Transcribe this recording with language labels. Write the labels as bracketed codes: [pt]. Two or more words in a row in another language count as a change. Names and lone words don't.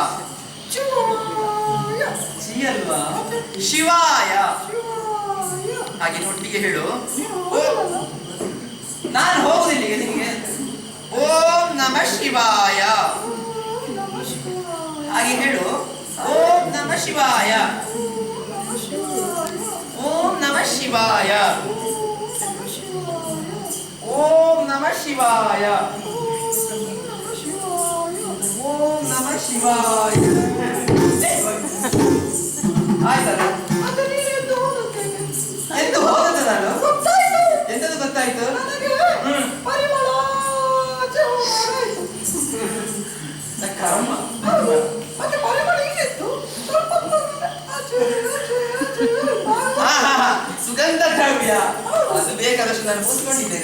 [kn] ಶಿ ಅಲ್ವಾ? ಶಿವಾಯ. ಹಾಗೆ ಒಟ್ಟಿಗೆ ಹೇಳು. ನಾನು ಹೋಗುದಿಲ್ಲ ಈಗ ನಿನಗೆ. [sa] ಓಂ ನಮಃ ಶಿವಾಯ. [kn] ಹಾಗೆ ಹೇಳು. [sa] ಓಂ ನಮಃ ಶಿವಾಯ. ಓಂ ನಮಃ ಶಿವಾಯ. ಓಂ ನಮಃ ಶಿವಾಯ. ಓಂ ನಮಃ ಶಿವಾಯ. [kn] ಆಯ್ತಲ್ಲ? ಎಂದು ಹೋದದ್ದು ನಾನು. ಎಂತದ್ದು ಗೊತ್ತಾಯ್ತು? ಕರ್ಮ. ಸುಗಂಧ ದ್ರವ್ಯ ಅದು ಬೇಕಾದಷ್ಟು ನಾನು ಕೂತ್ಕೊಂಡಿದ್ದೇನೆ.